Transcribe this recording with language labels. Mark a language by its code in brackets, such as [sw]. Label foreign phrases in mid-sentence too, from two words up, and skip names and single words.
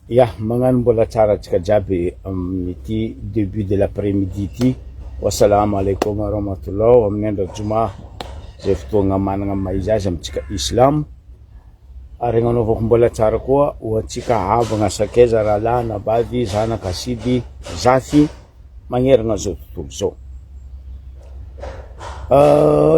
[mg] Ya, mangan mbola tsara tsika jiaby amin'ity [fr] début de l'après-midi [mg] ity. [ar] والسلام عليكم ورحمة الله. [mg] Amin'ny andro juma zay fotoagna managna maizy azy amintsika islam. Ary agnanovako mbola tsara koa ho antsika havagna sakaiza rahalahy na bavy zanaka asidy zafy magneragna zao tontolo zao.